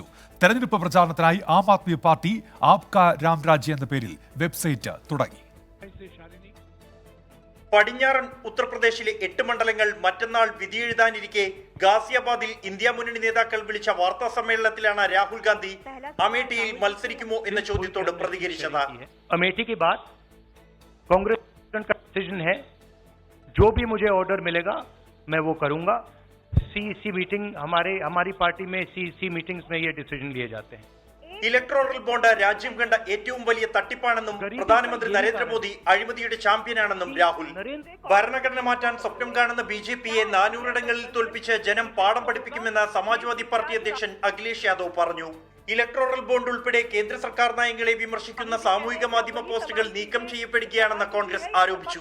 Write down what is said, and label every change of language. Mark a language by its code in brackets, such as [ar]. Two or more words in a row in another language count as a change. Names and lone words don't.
[ml] തെരഞ്ഞെടുപ്പ് പ്രചാരണത്തിനായി ആം ആദ്മി പാർട്ടി ആപ്കാ രാംരാജ്യ എന്ന പേരിൽ വെബ്സൈറ്റ് തുടങ്ങി. പടിഞ്ഞാറൻ ഉത്തർപ്രദേശിലെ 8 മണ്ഡലങ്ങൾ മറ്റന്നാൾ വിധിയെഴുതാനിരിക്കെ ഗാസിയാബാദിൽ ഇന്ത്യ മുന്നണി നേതാക്കൾ വിളിച്ച വാർത്താ സമ്മേളനത്തിലാണ് രാഹുൽ ഗാന്ധി അമേഠിയിൽ മത്സരിക്കുമോ എന്ന ചോദ്യത്തോട് പ്രതികരിച്ചത്. [hi] अमेठी के बाद कांग्रेस का डिसीजन है, जो भी मुझे ऑर्डर मिलेगा मैं वो करूंगा. CEC मीटिंग हमारी पार्टी में CEC मीटिंग्स में ये डिसीजन लिए जाते हैं. [ml] ഇലക്ട്രോറൽ ബോണ്ട് രാജ്യം കണ്ട ഏറ്റവും വലിയ തട്ടിപ്പാണെന്നും പ്രധാനമന്ത്രി നരേന്ദ്രമോദി അഴിമതിയുടെ ചാമ്പ്യനാണെന്നും രാഹുൽ. ഭരണഘടന മാറ്റാൻ സ്വപ്നം കാണുന്ന BJPയെ 400 ഇടങ്ങളിൽ തോൽപ്പിച്ച് ജനം പാഠം പഠിപ്പിക്കുമെന്ന് സമാജ്വാദി പാർട്ടി അധ്യക്ഷൻ അഖിലേഷ് യാദവ് പറഞ്ഞു. ഇലക്ട്രോറൽ ബോണ്ട് ഉൾപ്പെടെ കേന്ദ്ര സർക്കാർ നയങ്ങളെ വിമർശിക്കുന്ന സാമൂഹിക മാധ്യമ പോസ്റ്റുകൾ നീക്കം ചെയ്യപ്പെടുകയാണെന്ന് കോൺഗ്രസ് ആരോപിച്ചു.